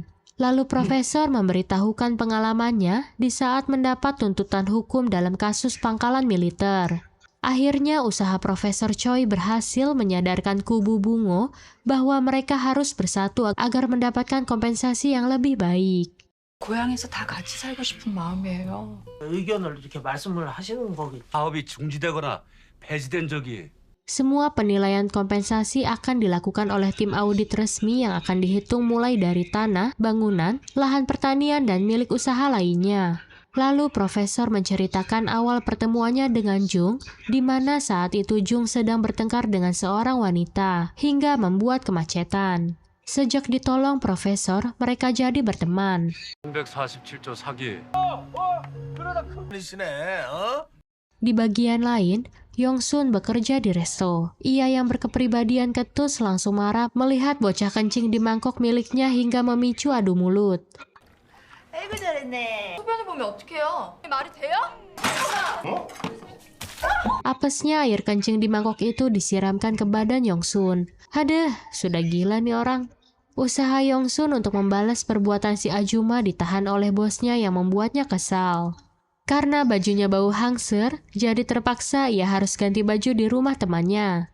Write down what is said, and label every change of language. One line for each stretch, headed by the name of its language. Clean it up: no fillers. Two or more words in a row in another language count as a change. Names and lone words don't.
Indonesian: Lalu profesor memberitahukan pengalamannya di saat mendapat tuntutan hukum dalam kasus pangkalan militer. Akhirnya usaha Profesor Choi berhasil menyadarkan kubu Bungo bahwa mereka harus bersatu agar mendapatkan kompensasi yang lebih baik.
Korean: 고향에서 다 같이 살고 싶은 마음이에요. 의견을 이렇게 말씀을 하시는 거겠죠. 사업이 중지되거나 폐지된 적이
Indonesian: Semua penilaian kompensasi akan dilakukan oleh tim audit resmi yang akan dihitung mulai dari tanah, bangunan, lahan pertanian, dan milik usaha lainnya. Lalu Profesor menceritakan awal pertemuannya dengan Jung, di mana saat itu Jung sedang bertengkar dengan seorang wanita, hingga membuat kemacetan. Sejak ditolong Profesor, mereka jadi berteman.
Korean: 347조 사기 그러시네, 어?
Indonesian: Di bagian lain, Yong-sun bekerja di resto. Ia yang berkepribadian ketus langsung marah melihat bocah kencing di mangkok miliknya hingga memicu adu mulut.
Korean: 아이고 잘했네. 소변을 보면 어떡해요? 말이 돼요?
Indonesian: Apesnya air kencing di mangkok itu disiramkan ke badan Yong-sun. Haduh, sudah gila nih orang. Usaha Yong-sun untuk membalas perbuatan si Ajuma ditahan oleh bosnya yang membuatnya kesal. Karena bajunya bau hangser, jadi terpaksa ia harus ganti baju di rumah temannya.